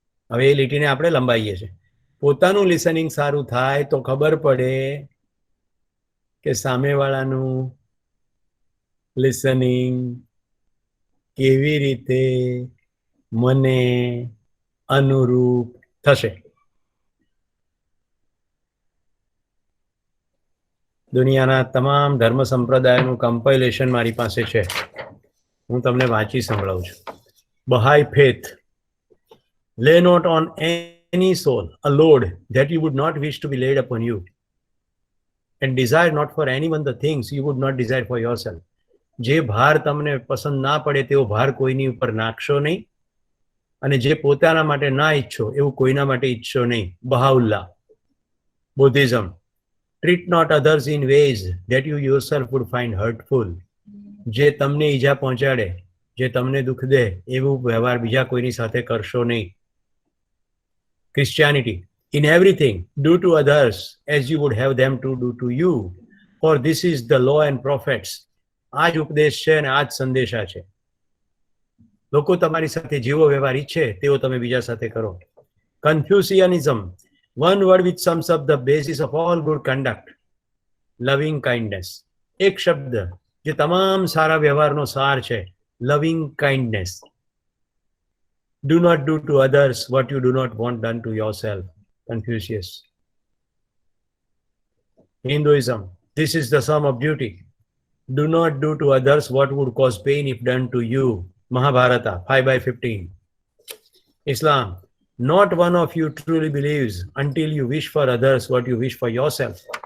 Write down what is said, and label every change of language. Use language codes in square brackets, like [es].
[gu] હવે એ લીટીને આપણે લંબાવીએ છીએ. પોતાનું લિસનિંગ સારું થાય તો ખબર પડે કે સામેવાળાનું લિસનિંગ કેવી રીતે મને અનુરૂપ થશે. દુનિયાના તમામ ધર્મ સંપ્રદાયનું કમ્પાઇલેશન મારી પાસે છે, હું તમને વાંચી સંભળાવું છું. [en] Baha'i faith lay not on any soul a load that you would not wish to be laid upon you, and desire not for anyone the things you would not desire for yourself. [gu] જે ભાર તમને પસંદ ના પડે તેવો ભાર કોઈની ઉપર નાખશો નહીં, અને જે પોતાના માટે ના ઈચ્છો એવું કોઈના માટે ઈચ્છો નહીં. [en] Baha'u'llah Buddhism treat not others in ways that you yourself would find hurtful. [gu] જે તમને ઈજા પહોંચાડે, જે તમને દુઃખ દે એવું વ્યવહાર બીજા કોઈની સાથે કરશો નહીં. [en] Christianity in everything do to others as you would have them to do to you, for this is the law and prophets. [gu] આ જ ઉપદેશ છે અને આ જ સંદેશા છે. લોકો તમારી સાથે જેવો વ્યવહાર ઈચ્છે તેવો તમે બીજા સાથે કરો. [en] Confucianism, one word which sums up the basis of all good conduct, loving kindness. [gu] એક શબ્દ જે તમામ સારા વ્યવહારનો સાર છે, [en] loving kindness. Do not do to others what you do not want done to yourself. Confucius. Hinduism, this is the sum of duty. Do not do to others what would cause pain if done to you. Mahabharata 5/15. Islam, not one of you truly believes until you wish for others what you wish for yourself.